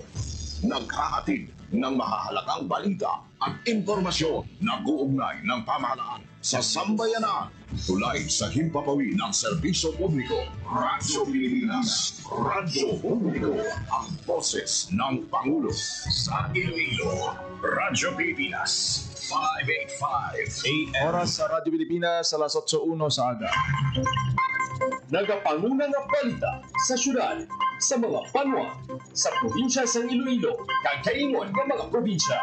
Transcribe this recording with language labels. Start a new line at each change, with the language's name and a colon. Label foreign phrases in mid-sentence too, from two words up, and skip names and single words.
Filipino: Naghahatid ng mahahalagang balita at impormasyon na uugnay ng pamahalaan sa sambayanan. Tulay sa himpapawi ng serbisyo publiko. Radyo Pilipinas. Radyo Publiko. Ang boses ng Pangulo sa Iloilo. Radyo Pilipinas. 585 AM.
Hiligaynon: Oras sa Radyo Pilipinas, alas 8:01 sa aga. Nagapangunang balita sa syudad, sa mga banwa, sa probinsya sa Iloilo, kagkaingon ng mga probinsya.